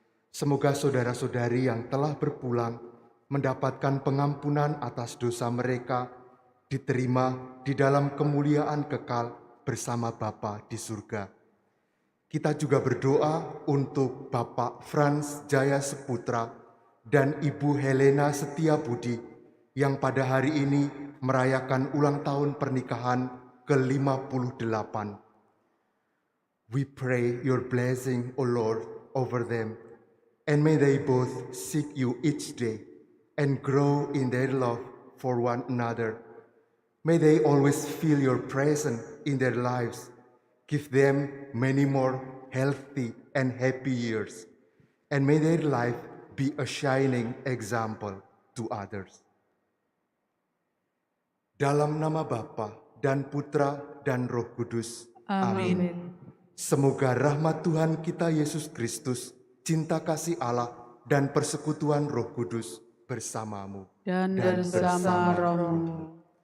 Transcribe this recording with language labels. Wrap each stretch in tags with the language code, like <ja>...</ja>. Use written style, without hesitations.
<id>Semoga saudara-saudari yang telah berpulang mendapatkan pengampunan atas dosa mereka, diterima di dalam kemuliaan kekal bersama Bapa di surga. Kita juga berdoa untuk Bapak Frans Jaya Seputra dan Ibu Helena Setiabudi yang pada hari ini merayakan ulang tahun pernikahan ke-58.</id> <en>We pray your blessing, O Lord, over them, and may they both seek you each day and grow in their love for one another. May they always feel your presence in their lives. Give them many more healthy and happy years, and may their life be a shining example to others.</en> <id>Dalam nama Bapa dan Putra dan Roh Kudus. Amin. Semoga rahmat Tuhan kita Yesus Kristus, cinta kasih Allah, dan persekutuan Roh Kudus bersamamu Dan bersama rohmu.</id>